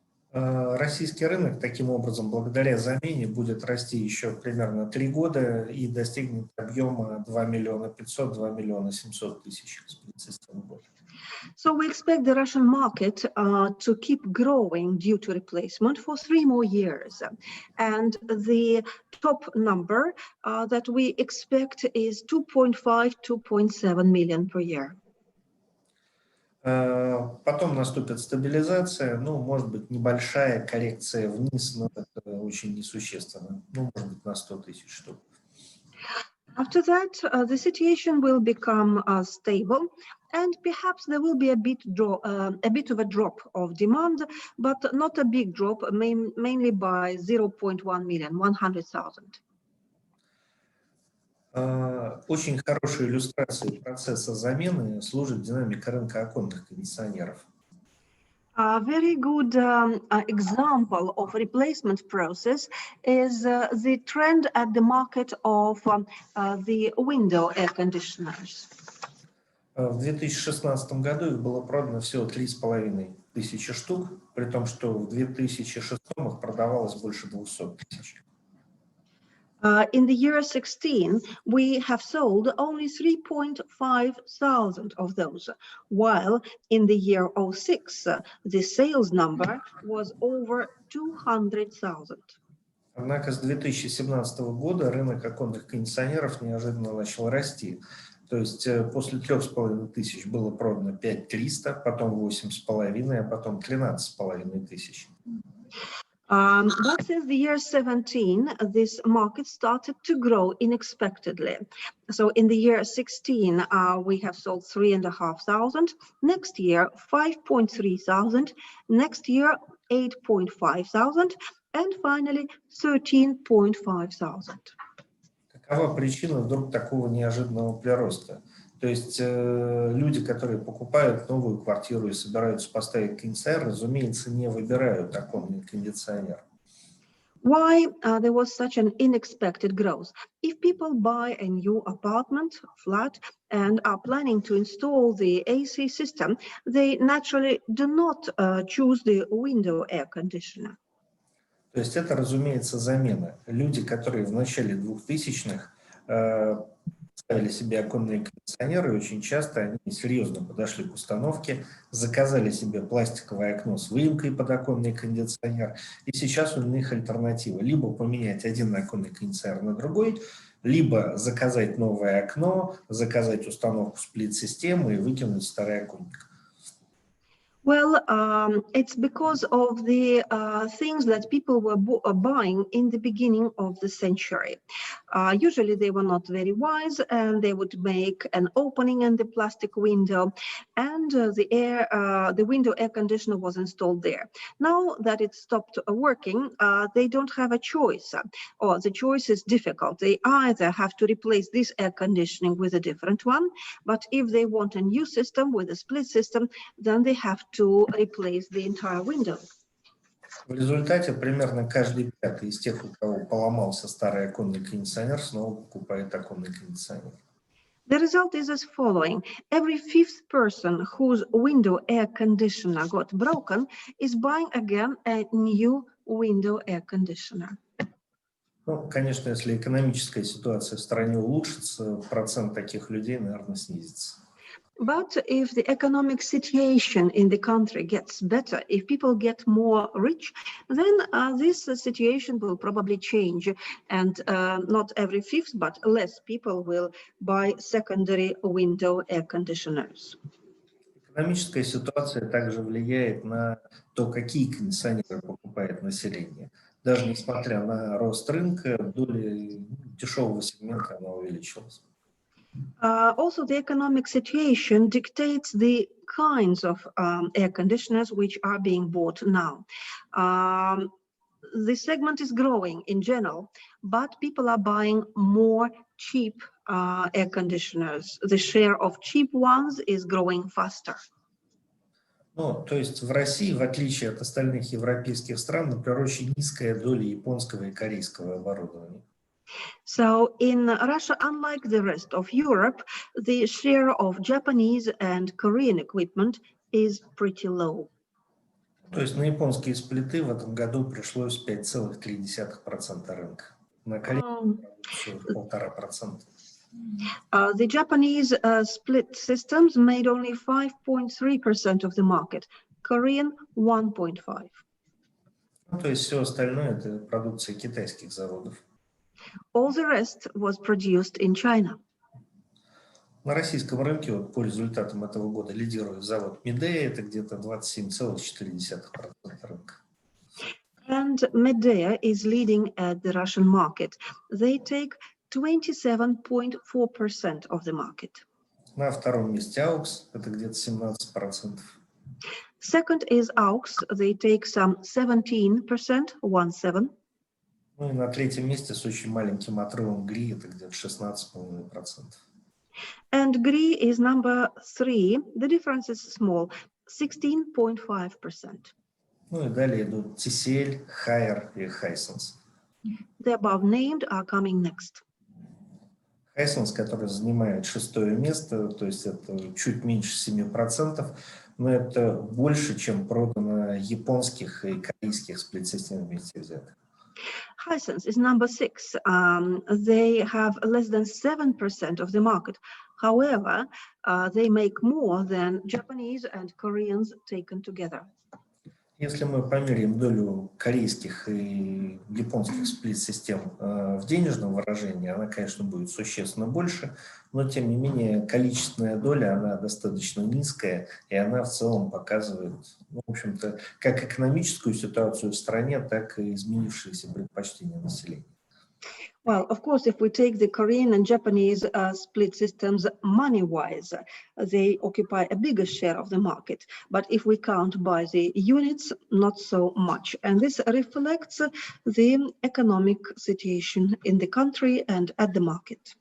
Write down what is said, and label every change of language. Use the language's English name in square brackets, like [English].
[Russian] Российский рынок, таким образом, благодаря замене, будет расти еще примерно 3 года и достигнет объема 2 500 000 – 2 700 000 с года. [English] So we expect the Russian market to keep growing due to replacement for 3 more years. And the top number that we expect is 2.5–2.7 million per year. [Russian] Потом наступит стабилизация, ну, может быть, небольшая коррекция вниз, но это очень несущественно, ну, может быть, на 100 000 штук. [English] After that, the situation will become stable, and perhaps there will be a bit of a drop of demand, but not a big drop, mainly by 0.1 million, 100,000. [Russian] Очень хорошей иллюстрацией процесса замены служит динамика рынка оконных кондиционеров. [English] A very good example of replacement process is the trend at the market of the window air conditioners. [Russian] В 2016 году их было продано всего 3,5 тысячи штук, при том, что в 2006 их продавалось больше 200 000. [English] In the year 16, we have sold only 3.5 thousand of those, while in the year 06, the sales number was over 200,000. [Russian] Однако с 2017 года рынок оконных кондиционеров неожиданно начал расти. То есть после 3,5 тысяч было продано 5300, потом 8,5, а потом 13,5 тысяч. [English] But since the year 17, this market started to grow unexpectedly. So in the year 16, we have sold 3,500. Next year, 5.3 thousand. Next year, 8.5 thousand. And finally, 13.5 thousand. [Russian] Какова причина вдруг такого неожиданного прироста? То есть люди, которые покупают новую квартиру и собираются поставить кондиционер, разумеется, не выбирают оконный кондиционер. [English] Why there was such an unexpected growth? If people buy a new apartment, flat, and are planning to install the AC system, they naturally do not choose the window air conditioner. [Russian] То есть это, разумеется, замена. Люди, которые в начале 2000-х ставили себе оконные кондиционеры, очень часто они серьезно подошли к установке, заказали себе пластиковое окно с выемкой под оконный кондиционер, и сейчас у них альтернатива. Либо поменять один оконный кондиционер на другой, либо заказать новое окно, заказать установку сплит-системы и выкинуть старый оконник. [English] Well, it's because of the things that people were buying in the beginning of the century. Usually they were not very wise, and they would make an opening in the plastic window, and the window air conditioner was installed there. Now that it stopped working, they don't have a choice, or the choice is difficult. They either have to replace this air conditioning with a different one, but if they want a new system with a split system, then they have to replace the entire window. [Russian] В результате примерно каждый пятый из тех, у кого поломался старый оконный кондиционер, снова покупает оконный кондиционер. [English] The result is as following. Every fifth person whose window air conditioner got broken is buying again a new window air conditioner. [Russian] Ну, конечно, если экономическая ситуация в стране улучшится, процент таких людей, наверное, снизится. [English] But if the economic situation in the country gets better, if people get more rich, then this situation will probably change, and not every fifth, but less people will buy secondary window air conditioners. [Russian] Экономическая ситуация также влияет на то, какие кондиционеры покупает население. Даже несмотря на рост рынка, доля дешевого сегмента она увеличилась. [English] Also, the economic situation dictates the kinds of air conditioners which are being bought now. The segment is growing in general, but people are buying more cheap air conditioners. The share of cheap ones is growing faster. [Russian] Ну, то есть в России, в отличие от остальных европейских стран, например, очень низкая доля японского и корейского оборудования. [English] So in Russia, unlike the rest of Europe, the share of Japanese and Korean equipment is pretty low. [Russian] То есть на японские сплиты в этом году пришлось 5,3% рынка. На корейскую продукцию 1,5%. [English] The Japanese split systems made only 5.3% of the market, Korean 1.5%. [Russian] Ну, то есть все остальное это продукция китайских заводов. [English] All the rest was produced in China. [Russian] На российском рынке вот, по результатам этого года лидирует завод Midea, это где-то 27,4% рынка. [English] And Medea is leading at the Russian market. They take 27.4% of the market. [Russian] На втором месте AUX, это где-то 17%. [English] Second is AUX. They take some 17%, 1.7%. [Russian] Ну и на третьем месте с очень маленьким отрывом GRI, это где-то 16,5%. [English] And GRI is number 3. The difference is small, 16.5%. [Russian] Ну и далее идут TCL, Haier и Hisense. [English] The above named are coming next. [Russian] Hisense, который занимает 6-е место, то есть это чуть меньше 7%, но это больше, чем продано японских и корейских сплит-систем вместе взятых. [English] Hisense is number 6. They have less than 7% of the market. However, they make more than Japanese and Koreans taken together. [Russian] Если мы померяем долю корейских и японских сплит-систем в денежном выражении, она, конечно, будет существенно больше, но, тем не менее, количественная доля, она достаточно низкая, и она в целом показывает, ну, в общем-то, как экономическую ситуацию в стране, так и изменившиеся предпочтения населения. [English] Well, of course, if we take the Korean and Japanese split systems money-wise, they occupy a bigger share of the market. But if we count by the units, not so much. And this reflects the economic situation in the country and at the market.